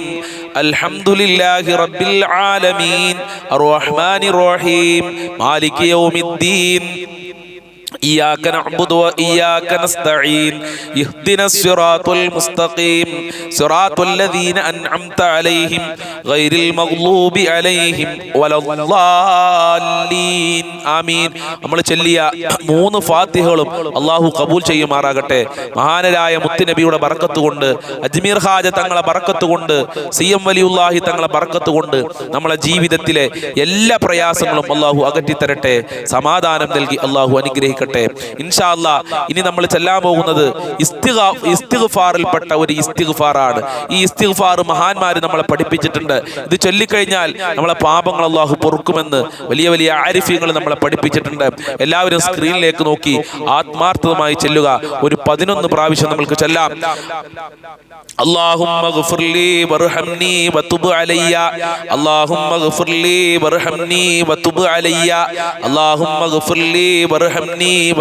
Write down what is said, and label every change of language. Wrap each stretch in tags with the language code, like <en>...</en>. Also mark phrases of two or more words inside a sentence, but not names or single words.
<ar>الحمد لله رب العالمين الرحمن الرحيم مالك يوم الدين إياك نعبد وإياك نستعين اهدنا الصراط المستقيم صراط الذين أنعمت عليهم غير المغضوب عليهم ولا الضالين آمين.</ar> <ml>നമ്മൾ ചൊല്ലിയ 3 ഫാത്തിഹകളും അല്ലാഹു കബൂൽ ചെയ്യുമാറാകട്ടെ. മഹാനരായ മുത്തുനബിയുടെ ബറക്കത്ത് കൊണ്ട്, അജ്മീർ ഖാജ തങ്ങളെ ബറക്കത്ത് കൊണ്ട്, സിഎം വലിയുല്ലാഹി തങ്ങളെ ബറക്കത്ത് കൊണ്ട് നമ്മളെ ജീവിതത്തിലെ എല്ലാ പ്രയാസങ്ങളും അല്ലാഹു അകറ്റി തരട്ടെ. സമാധാനം നൽകി അല്ലാഹു അനുഗ്രഹിക്കട്ടെ.</ml> <ar>إن شاء الله</ar> <ml>ഇനി നമ്മൾ ചെല്ലാൻ പോകുന്നത് ഇസ്തിഗ്ഫാറിൽപ്പെട്ട ഒരു ഇസ്തിഗ്ഫാറാണ്. ഈ ഇസ്തിഗ്ഫാർ മഹാന്മാർ നമ്മളെ പഠിപ്പിച്ചിട്ടുണ്ട്. ഇത് ചൊല്ലിക്കഴിഞ്ഞാൽ നമ്മളെ പാപങ്ങൾ അല്ലാഹു പൊറുക്കുമെന്ന് വലിയ വലിയ ആരിഫീങ്ങൾ നമ്മളെ പഠിപ്പിച്ചിട്ടുണ്ട്. എല്ലാവരും സ്ക്രീനിലേക്ക് നോക്കി ആത്മാർത്ഥമായി ചെല്ലുക. ഒരു 11 പ്രാവശ്യം നമുക്ക് ചെല്ലാം.</ml> <ar>اللهم اغفر لي وارحمني وتب علي اللهم اغفر لي وارحمني وتب علي اللهم اغفر لي وارحمني</ar>